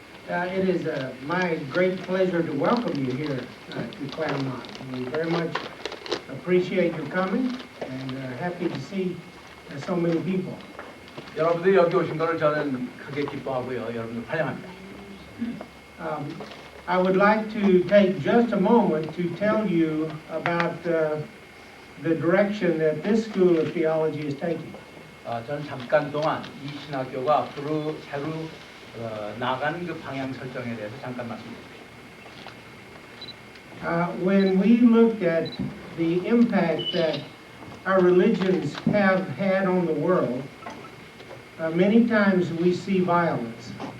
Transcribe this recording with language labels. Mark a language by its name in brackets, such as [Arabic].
[English] It is my great pleasure to welcome you here to Claremont. We very much appreciate your coming and happy to see so many people. [Korean] 여러분들이 여기 오신 것을 저는 크게 기뻐하고요. 여러분들 환영합니다. [English] I would like to take just a moment to tell you about the direction that this school of theology is taking. [Korean] 저는 잠깐 동안 이 신학교가 앞으로 새로 나가는 그 방향 설정에 대해서 잠깐 말씀드립니다. [English] When we look at the impact that our religions have had on the world, many times we see violence.